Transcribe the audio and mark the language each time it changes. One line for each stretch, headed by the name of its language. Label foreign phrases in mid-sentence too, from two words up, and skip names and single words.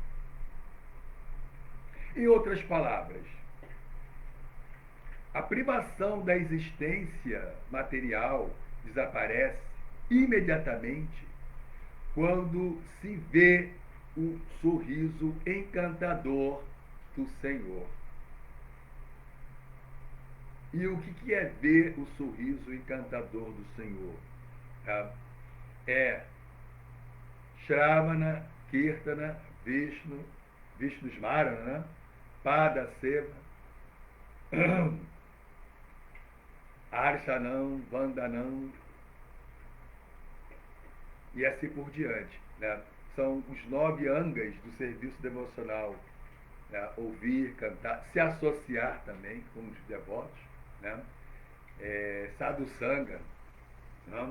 Portuguese: Em outras palavras, a privação da existência material desaparece imediatamente quando se vê o sorriso encantador do Senhor. E o que é ver o sorriso encantador do Senhor? Tá? É Shravana, Kirtana, Vishnu,
Sanskrit: विष्णु स्मरण,
Portuguese: né?
Sanskrit: पाद सेवा, अर्चनम्, वन्दनम्,
Portuguese: e assim por diante. Né? São os 9 angas do serviço devocional. Né? Ouvir, cantar, se associar também com os devotos. Né?
Sanskrit: साधु सङ्ग,
Portuguese: né?